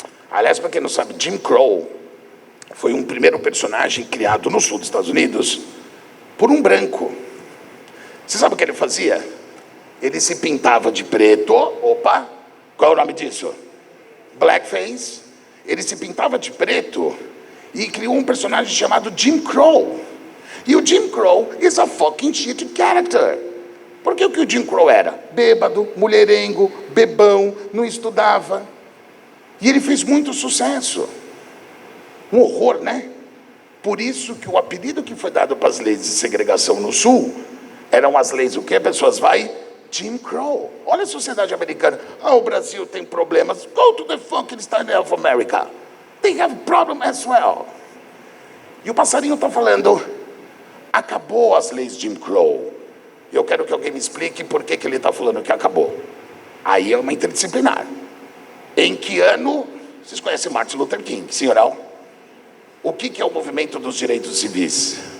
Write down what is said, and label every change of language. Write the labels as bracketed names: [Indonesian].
[Portuguese] Aliás, para quem não sabe, Jim Crow foi um primeiro personagem criado no sul dos Estados Unidos por um branco. Você sabe o que ele fazia? Ele se pintava de preto. Opa, qual é o nome disso? Blackface. Ele se pintava de preto e criou um personagem chamado Jim Crow. E o Jim Crow [English] is a fucking shit character. [Portuguese] Porque o que o Jim Crow era? Bêbado, mulherengo, bebão, não estudava. E ele fez muito sucesso. Um horror, né? Por isso que o apelido que foi dado para as leis de segregação no Sul eram as leis o quê? Pessoas vai... Jim Crow. Olha a sociedade americana. Ah, o Brasil tem problemas. [English] Go to the fucking state of America. They have problem as well. [Portuguese] E o passarinho está falando, acabou as leis Jim Crow. Eu quero que alguém me explique por que ele está falando que acabou. Aí é uma interdisciplinar. Em que ano... Vocês conhecem Martin Luther King, sim ou não? O que é o movimento dos direitos civis?